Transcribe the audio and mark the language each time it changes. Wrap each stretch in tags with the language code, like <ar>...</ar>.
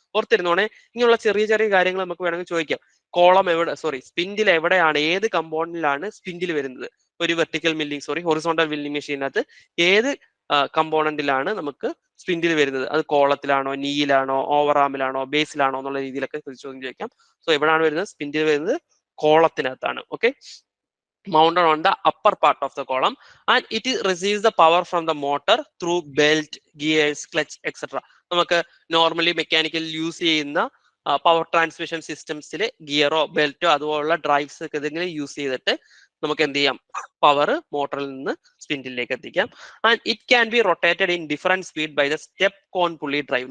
<ml>ഓർത്തിരുന്നോണെ, ഇങ്ങനെയുള്ള ചെറിയ ചെറിയ കാര്യങ്ങൾ നമുക്ക് വേണമെങ്കിൽ ചോദിക്കാം. സ്പിൻഡിൽ എവിടെയാണ്, ഏത് കമ്പോണന്റിലാണ് സ്പിൻഡിൽ വരുന്നത്? ഒരു ഹൊറിസോണ്ടൽ മില്ലിംഗ് മെഷീനകത്ത് ഏത് കമ്പോണന്റിലാണ് നമുക്ക് സ്പിൻഡിൽ വരുന്നത്? അത് കോളത്തിലാണോ, നീയിലാണോ, ഓവർ ആമിലാണോ, ബേസിലാണോ എന്നുള്ള രീതിയിലൊക്കെ ചോദ്യം ചോദിക്കാം. സോ എവിടെയാണ് വരുന്നത്? സ്പിൻഡിൽ വരുന്നത് കോളത്തിനകത്താണ്.</ml> <en>Okay, mounted on the upper part of the column and it receives the power from the motor through belt, gears, clutch, etc.</en> <ml>നമുക്ക് നോർമലി മെക്കാനിക്കൽ യൂസ് ചെയ്യുന്ന പവർ ട്രാൻസ്മിഷൻ സിസ്റ്റംസിൽ ഗിയറോ ബെൽറ്റോ അതുപോലുള്ള ഡ്രൈവ്സ് ഒക്കെ ഇതിങ്ങനെ യൂസ് ചെയ്തിട്ട് നമുക്ക് എന്ത് ചെയ്യാം, പവർ മോട്ടറിൽ നിന്ന് സ്പിൻഡിലേക്ക് എത്തിക്കാം.</ml> <en>And it can be rotated in different speed by the step cone pulley drive.</en>